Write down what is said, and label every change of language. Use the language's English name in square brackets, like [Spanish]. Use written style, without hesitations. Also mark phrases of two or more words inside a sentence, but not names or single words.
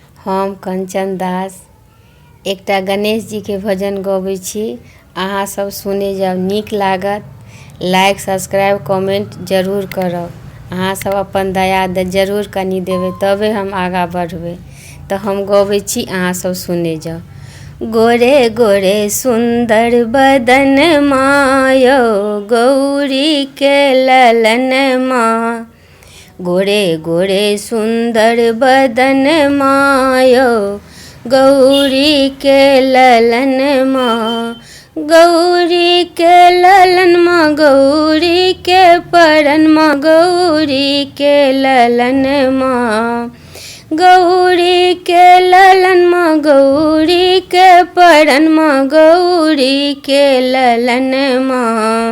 [Maithili] हम कंचन दास एकटा गणेश जी के भजन गबै छी। अहाँ सब सुने जाउ, नीक लागत। [English] like subscribe comment [Maithili] जरूर करब। अहाँ सब अपन दया जरूर कनि देबै तबे हम आगाँ बढ़बै। तो हम गबै छी, अहाँ सब सुने जाउ। गोरे गोरे सुंदर बदन मायो गौरी के ललन माँ, गोरे गोरे सुंदर बदन मायो गौरी के ललन माँ, गौरी के ललन माँ, गौरी के परन माँ, गौरी के ललन माँ, गौरी के ललन माँ, गौरी के परन माँ, गौरी के ललन माँ।